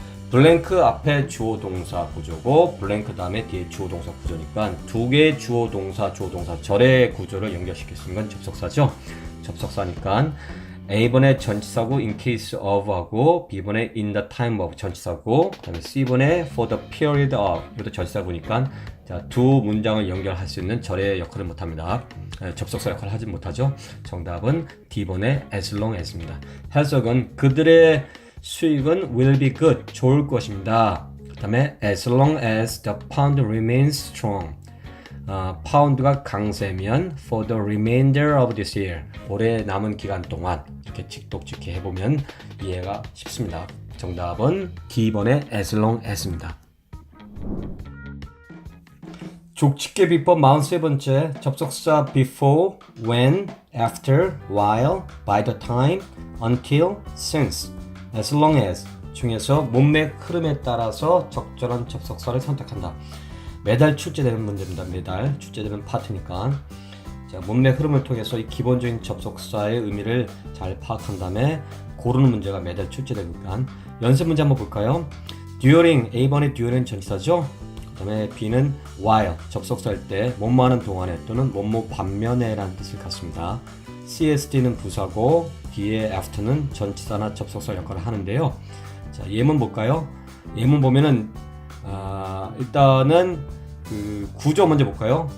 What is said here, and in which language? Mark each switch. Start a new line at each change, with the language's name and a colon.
Korean: 블랭크 앞에 주어 동사 구조고 블랭크 다음에 뒤에 주어 동사 구조니까 두 개의 주어 동사 절의 구조를 연결시킬 수 있는 건 접속사죠. 접속사니까 A번에 전치사구 in case of 하고 B번에 in the time of 전치사구, 그 다음에 C번에 for the period of 이것도 전치사구니까 자, 두 문장을 연결할 수 있는 절의 역할을 못합니다. 접속사 역할을 하지 못하죠. 정답은 D번에 as long as입니다. 해석은 그들의 수익은
English: will be good,
Korean: 좋을 것입니다.
English: 그 다음에 as long as the pound remains strong
Korean: 파운드가 강세면
English: for the remainder of this year
Korean: 올해 남은 기간 동안 이렇게 직독직해 해보면 이해가 쉽습니다. 정답은 D번의 as long as입니다. 족집게 비법 43번째 접속사 before, when, after, while, by the time, until, since, as long as 중에서 문맥 흐름에 따라서 적절한 접속사를 선택한다. 매달 출제되는 문제입니다. 매달 출제되는 파트니까. 자, 문맥 흐름을 통해서 이 기본적인 접속사의 의미를 잘 파악한 다음에 고르는 문제가 매달 출제되니까 연습 문제 한번 볼까요? during, A번의 during 전치사죠. 그 다음에 B는 while, 접속사일 때 뭐뭐 하는 동안에 또는 뭐뭐 반면에 라는 뜻을 갖습니다. CSD는 부사고 뒤에 after는 전치사나 접속사 역할을 하는데요. 자, 예문 볼까요? 예문 보면은 일단은 그 구조 먼저 볼까요?